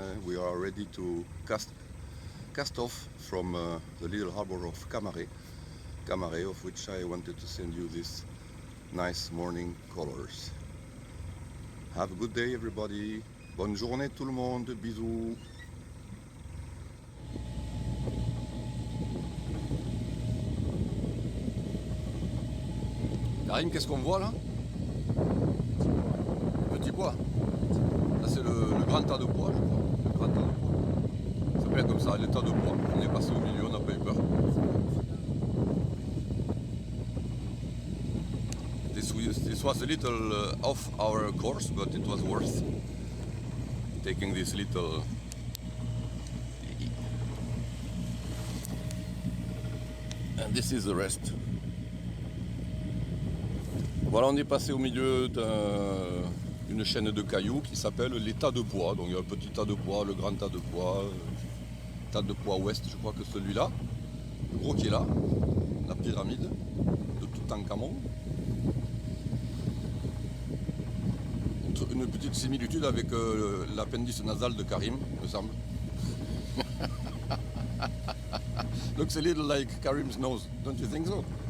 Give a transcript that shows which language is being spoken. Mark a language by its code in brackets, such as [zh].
[en] We are ready to cast off from the little harbor of Camaret, of which I wanted to send you these nice morning colors. Have a good day everybody. [fr] Bonne journée tout le monde. Bisous. Karim, qu'est-ce qu'on voit là? Petit bois. Là c'est le grand tas de bois, je crois. Le grand tas de bois. Ça s'appelle comme ça, les tas de bois. On est passé au milieu, on n'a pas eu peur. [en] This was a little off our course, but it was worth taking this little. And this is the rest. [fr] Voilà, on est passé au milieu d'une chaîne de cailloux qui s'appelle les tas de bois. Donc il y a un petit tas de bois, le grand tas de bois, tas de bois ouest, je crois que celui-là, le gros qui est là, la pyramide de Toutankhamon. Une petite similitude avec l'appendice nasal de Karim, me semble. [en] Looks a little like Karim's nose, don't you think so?